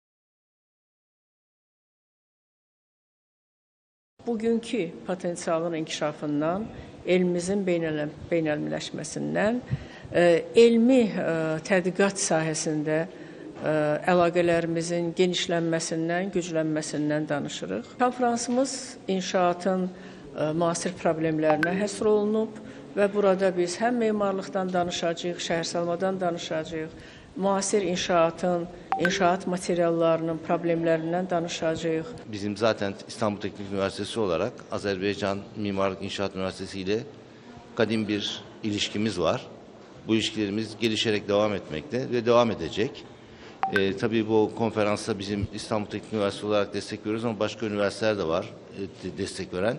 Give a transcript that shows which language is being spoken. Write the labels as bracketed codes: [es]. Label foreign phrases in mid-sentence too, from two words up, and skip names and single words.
[az] Bugünkü potensialın inkişafından, elmimizin beynəlmiləşməsindən, elmi tədqiqat sahəsində əlaqələrimizin genişlənməsindən, güclənməsindən danışırıq. Konfransımız inşaatın müasir problemlərinə həsr olunub və burada biz həm memarlıqdan danışacağıq, şəhərsalmadan danışacağıq, müasir inşaat materiallarının problemlərindən danışacağıq. [tr] Bizim zaten İstanbul Teknik Üniversitesi olarak Azerbaycan Mimarlık İnşaat Üniversitesi ile kadim bir ilişkimiz var. Bu ilişkilerimiz gelişerek devam etmekte ve devam edecek. Tabii bu konferansta bizim İstanbul Teknik Üniversitesi olarak destek veriyoruz ama başka üniversiteler de var destek veren.